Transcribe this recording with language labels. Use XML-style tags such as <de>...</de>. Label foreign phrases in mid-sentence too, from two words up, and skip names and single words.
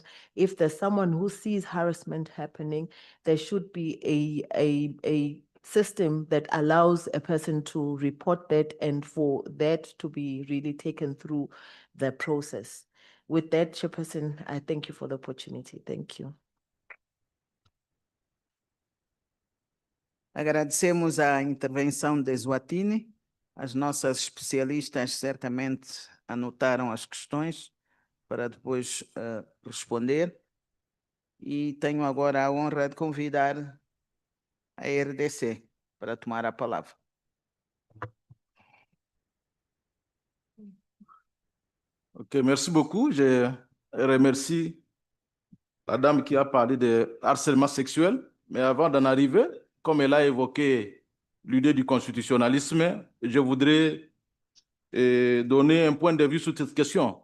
<en>If there's someone who sees harassment happening, there should be a system that allows a person to report that and for that to be really taken through the process. With that, Chairperson, I thank you for the opportunity. Thank you.</en> <pt>Agradecemos a intervenção de Eswatini. As nossas especialistas certamente anotaram as questões para depois responder. E tenho agora a honra de convidar a RDC para tomar a palavra.</pt> <fr>Ok, merci beaucoup. Je remercie la dame qui a parlé de harcèlement sexuel. Mais avant d'en arriver, comme elle a évoqué l'idée du constitutionnalisme, je voudrais donner un point de vue sur cette question.</fr>